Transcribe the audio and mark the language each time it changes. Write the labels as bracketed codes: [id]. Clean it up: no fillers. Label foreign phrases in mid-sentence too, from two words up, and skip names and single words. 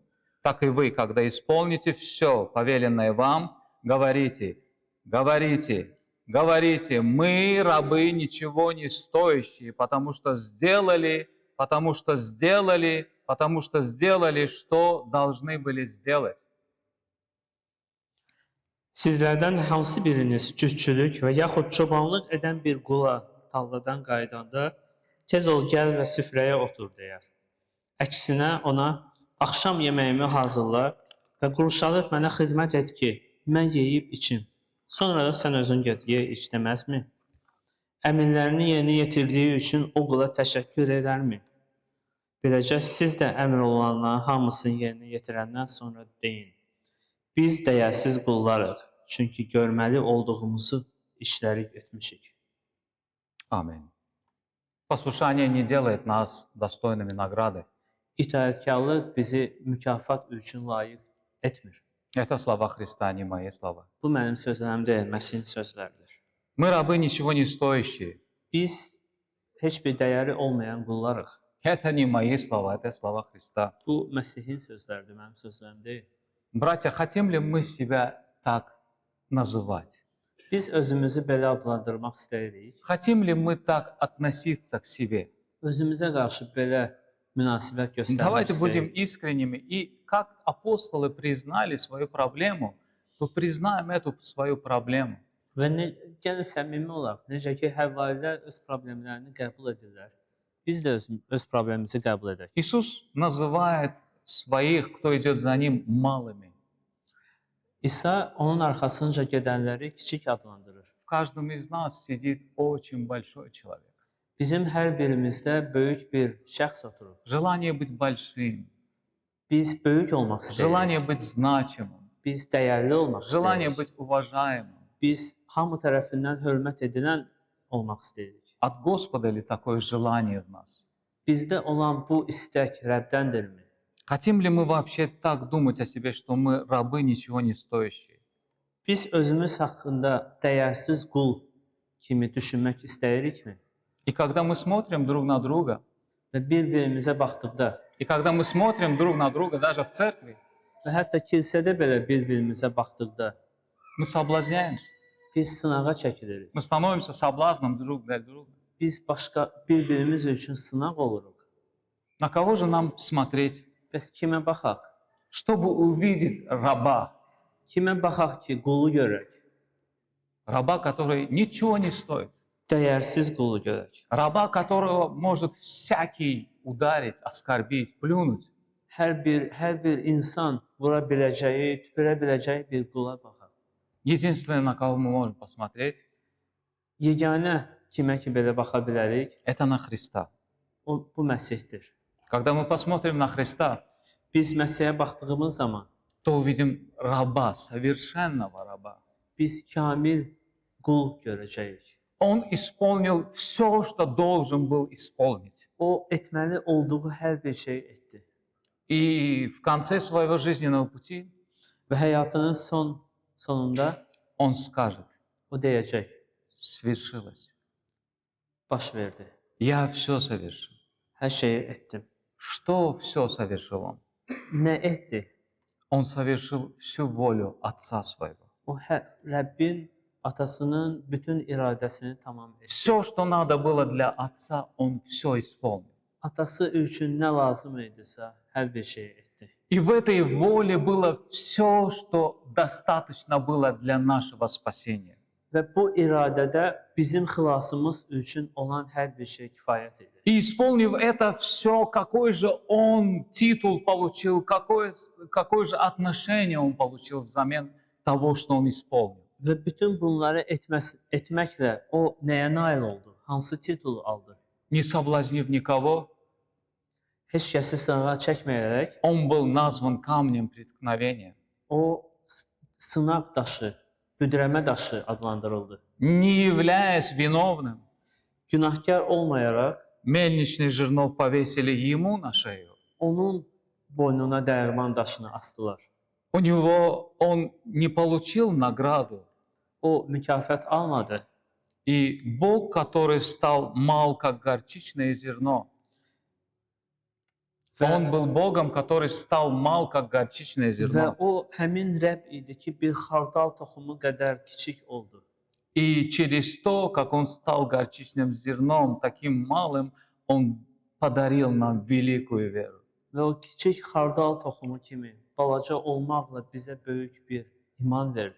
[ru] Так и вы, когда исполните все, повеленное вам, говорите, говорите, говорите, мы, рабы, ничего не стоящие, потому что сделали, что должны были сделать». [az] Sizlərdən hansı biriniz cütçülük və yaxud çobanlıq edən bir qula tarladan qayıdanda tez ol gəl və süfrəyə otur deyər. Əksinə ona axşam yeməyimi hazırla və qurşalıb mənə xidmət et ki, mən yeyib içim. Sonra da sən özün get ye iç deməzmi? Əmrlərini yerinə yetirdiyi üçün o qula təşəkkür edərmi? Beləcə siz də əmr olunanların hamısını yerinə yetirəndən sonra deyin. Biz dəyərsiz qullarıq, çünki görməli olduğumuzu işləri etmişik. [ru] Аминь. Послушание не делает нас достойными награды. [az] İtaətkarlıq bizi mükafat üçün layiq etmir. [ru] Это слова Христа, не мои слова. [az] Bu mənim sözlərim deyil, Məsihin sözləridir. [ru] Мы рабы ничего не стоящие. [az] Biz heç bir dəyəri olmayan qullarıq. [ru] Это не мои слова, это слова Христа. [az] Bu Məsihin sözləridir, mənim sözlərim deyil. [ru] Братья, хотим ли мы себя так называть? [az] Biz özümüzü belə adlandırmaq istəyirik. [ru] Хотим ли мы так относиться к себе? [az] Özümüzə qarşı belə münasibət göstərmək [ru] Давайте будем [az] istəyirik. [ru] искренними. И как апостолы признали свою проблему, то признаем эту свою проблему. [az] Və gəlin səmimi olaq. Necə ki, həvvarilər öz problemlərini qəbul edirlər. Biz də öz problemimizi qəbul edək. [ru] Иисус называет своих, кто идет за Ним, малыми. [az] İsa onun arxasınca gedənləri kiçik adlandırır. [ru] В каждом из нас сидит очень большой человек. [az] Bizim hər birimizdə böyük bir şəxs oturur. [ru] Желание быть большим, [az] Biz böyük olmaq [ru] желание [az] istəyirik. [ru] быть значимым, [az] Biz dəyərli olmaq [ru] желание [az] istəyirik. [ru] быть уважаемым. [az] Biz hamı tərəfindən hörmət edilən olmaq istəyirik. [ru] От Господа ли такое желание в нас? [az] Bizdə olan bu istək Rəbbdəndirmi? [ru] Хотим ли мы вообще так думать о себе, что мы рабы ничего не стоящие? [az] Biz özümüz haqqında dəyərsiz qul kimi düşünmək istəyirikmi? [ru] И когда мы смотрим друг на друга, [az] Və bir-birimizə baxdıqda [ru] и когда мы смотрим друг на друга даже в церкви, [az] və hətta kilsədə belə bir-birimizə baxdıqda [ru] мы соблазняемся. [az] biz sınağa çəkilirik. [ru] Мы становимся соблазном друг для друга. [az] Biz başqa bir-birimiz üçün sınaq oluruq. [ru] На кого же нам смотреть? [az] Bəs kimə baxaq? [ru] Чтобы увидеть раба. [az] Kimə baxaq ki, qulu görək? [ru] Раба, который nичего не стоит. [az] Dəyərsiz qulu görək. [ru] Раба, которого может всякий ударить, оскорбить, плюнуть. [az] Hər bir insan vura biləcəyi, tüpürə biləcəyi bir qula baxaq. [ru] Единственное, на кого мы можем посмотреть, [az] yeganə kimə ki belə baxa bilərik, [ru] это на Христа. [az] bu Məsihdir. [ru] Когда мы посмотрим на Христа, [az] Biz Məsihə baxdığımız zaman [ru] то увидим раба, совершенного раба. [az] biz kamil qul görəcəyik. [ru] Он исполнил все, что должен был исполнить. [az] O etməli olduğu hər bir şey etdi [ru] И в конце своего жизненного пути [az] və həyatının sonunda [ru] он скажет, [az] o deyəcək: [ru] свершилось. [az] baş verdi. [ru] Я все совершил. [az] Hər şeyi etdim. [ru] Что все совершил он? [az] Nə etdi? [ru] Он совершил всю волю Отца Своего. [az] O Rəbbin atasının bütün iradəsini tamam etdi. [ru] Все, что надо было для Отца, он все исполнил. [az] Atası üçün nə lazım idisə, hər bir şeyi etdi. [ru] И в этой воле было все, что достаточно было для нашего спасения. [az] Və bu iradədə bizim xilasımız üçün olan hər bir şey kifayət edir. [ru] И исполнив это все, какой же он титул получил, какое же отношение он получил взамен того, что он исполнил. [az] Və bütün bunları etməklə o nəyə nail oldu? Hansı titulu aldı? [ru] Не соблазнив никого, [az] Heç kəsi sınağa çəkməyərək [ru] он был назван камнем преткновения. [az] o sınaq daşı, büdrəmə daşı adlandırıldı. [ru] Не являясь виновным, [az] Günahkar olmayaraq [ru] мельничный жернов повесили ему на шею. [az] onun boynuna dəyirman daşını asdılar. [ru] У него он не получил награду. [az] O mükafat almadı. [ru] И Бог, который стал мал, как горчичное зерно, он был Богом, который стал мал, как горчичное [az] Və [ru] зерно. [az] o həmin Rəbb idi ki, bir xardal toxumu qədər kiçik oldu. [ru] И через то, как он стал горчичным зерном, таким малым, он подарил нам великую веру. [az] Və o kiçik xardal toxumu kimi balaca olmaqla bizə böyük bir iman verdi.